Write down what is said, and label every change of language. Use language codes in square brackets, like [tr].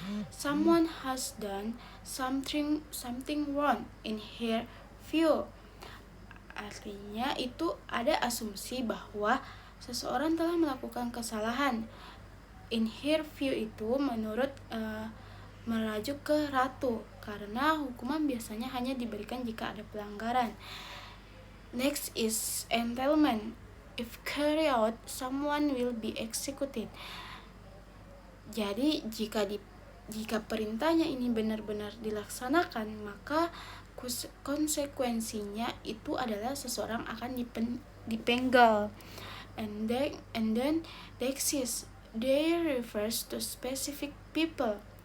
[en] Someone has done something wrong in her view. [id] Artinya itu ada asumsi bahwa seseorang telah melakukan kesalahan. [en] In her view [id] itu menurut merujuk ke ratu karena hukuman biasanya hanya diberikan jika ada pelanggaran. [en] Next is entanglement. If carried out, someone will be executed. [id] Jadi jika perintahnya ini benar-benar dilaksanakan, maka konsekuensinya itu adalah seseorang akan dipenggal. [en] And then deixis, they refers to specific people.